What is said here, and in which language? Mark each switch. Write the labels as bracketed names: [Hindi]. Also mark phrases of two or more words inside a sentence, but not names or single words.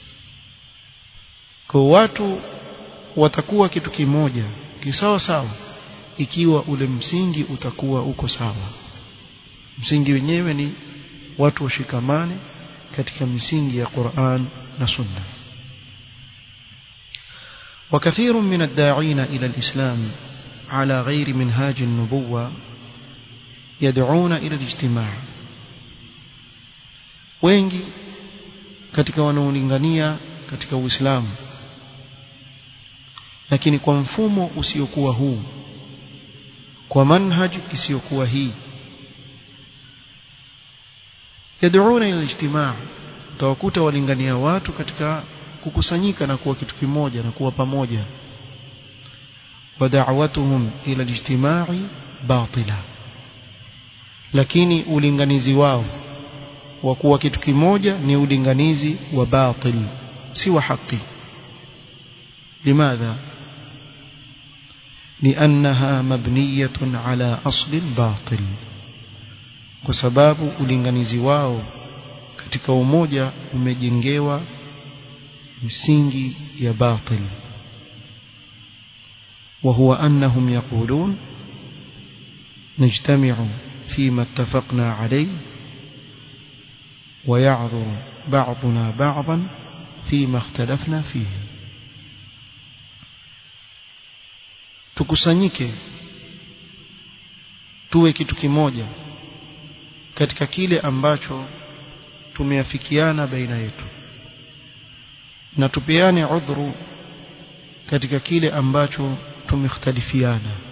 [Swahili] Kwa watu watakuwa kitu kimoja kisawa sawa ikiwa ule msingi utakuwa uko sawa. Msingi wenyewe ni watu washikamane katika misingi ya Qur'an na Sunna. [Arabic] وكثير من الداعين إلى الإسلام على غير منهاج النبوة يدعون إلى الاجتماع. [Swahili] wengi katika wanaolingania katika Uislamu lakini kwa mfumo usiokuwa huu, kwa manhaj isiyokuwa hii, [Arabic] يدعون إلى الاجتماع, [Swahili] utawakuta walingania watu katika kukusanyika na kuwa kitu kimoja na kuwa pamoja. [Arabic] ودعوتهم إلى الاجتماع باطلة, [Swahili] lakini ulinganizi wao wa kuwa kitu kimoja ni ulinganizi wa batil, si wa haki. [Arabic] لماذا؟ لأنها مبنية على أصل الباطل. [Swahili] وسباب ulinganizi wao katika umoja umejengewa misingi ya batil. [Arabic] وهو أنهم يقولون نجتمع فيما اتفقنا عليه ويعذر بعضنا بعضا فيما اختلفنا فيه. [Swahili] tukusanyike tuwe kitu kimoja katika kile ambacho tumeafikiana baina yetu, na tupeane udhuru katika kile ambacho tumekhtalifiana.